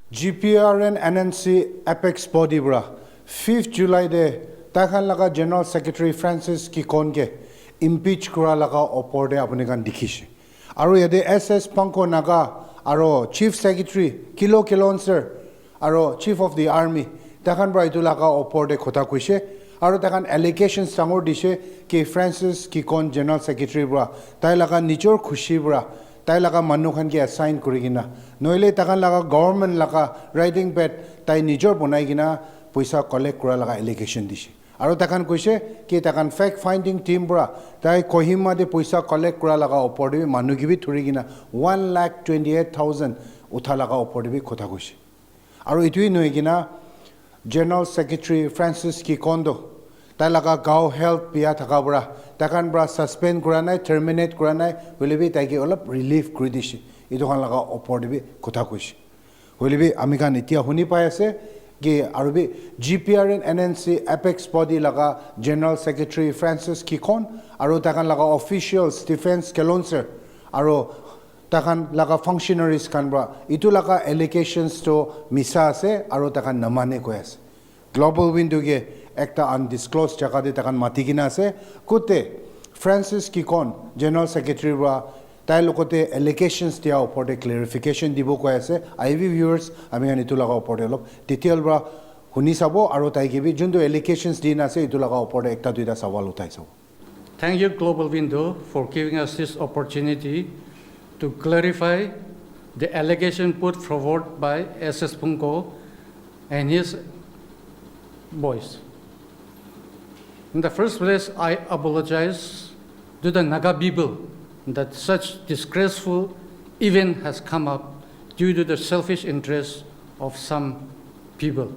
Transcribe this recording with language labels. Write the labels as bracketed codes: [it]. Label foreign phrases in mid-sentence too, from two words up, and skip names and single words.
[nag] Gprn NNC Apex Body bra 5th July de takhan laga General Secretary Francis Kikon ke impeach kura laga opor de apni kan dikhishi aru yade SS Pongkhu naga aro Chief Secretary Kilon sir aro [en] Chief of the Army [nag] takhan bra itu laga opor de khota kuise aru takhan allegations sangor dishe ki Francis Kikon General Secretary bra tai laga nijor khushi bra tai laga manu khan ke assign kurigina noile takan laga government laga writing pad tai nijor bonai gina paisa collect kura laga allegation dishe aru takan koise ki takan [en] fact finding team [nag] bra tai Kohima de paisa collect kura laga opor de manu gibi thuri gina 1,28,000 utha laga opor de khotha koise aru itui noi gina General Secretary Francis Kikondo tai laga gao health pia thaka bra takan bra suspend kura nai terminate kura nai holebi tai ki olop relief kuri dishi idu khan laga opor de kotha koise holebi ami kan itia huni pai ase ki arubi Gprn NNC Apex Body laga General Secretary Francis Kikon aru takan laga officials defense kelonser aru takan laga functionaries kan bra itu laga allegations to misa ase aru takan namane koi ase global window ge ekta undisclosed jaga de takan matigina ase kote Francis Kikon General Secretary bra tai lokote allegations dia opor de clarification dibo koi ase IV viewers ami ani tu laga opor de lop detail bra huni sabo aru tai ge bi jundu allegations din ase itu laga opor de ekta duita sawal utai sabo. [en] Thank you, Global Window, for giving us this opportunity to clarify the allegation put forward by SS Pongkhu and his boys. In the first place, I apologize to the Naga people that such disgraceful event has come up due to the selfish interests of some people.